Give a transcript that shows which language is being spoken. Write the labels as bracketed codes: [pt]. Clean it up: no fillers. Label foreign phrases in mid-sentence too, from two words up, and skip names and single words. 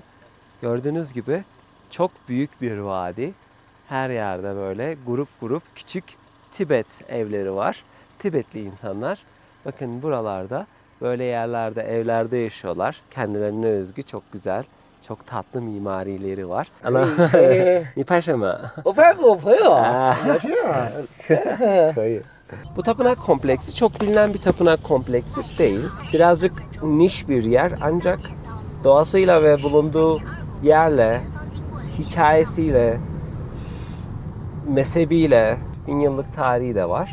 [tr] Gördüğünüz gibi çok büyük bir vadi. Her yerde böyle grup grup küçük Tibet evleri var. Tibetli insanlar. Bakın buralarda böyle yerlerde, evlerde yaşıyorlar. Kendilerine özgü çok güzel, çok tatlı mimarileri var. Ana, [zh] 你拍什么？我拍个我朋友，啊聊天啊。 [tr] Hayır. Bu tapınak kompleksi çok bilinen bir tapınak kompleksi değil. Birazcık niş bir yer ancak doğasıyla ve bulunduğu yerle, hikayesiyle, mezhebiyle 1000 yıllık tarihi de var.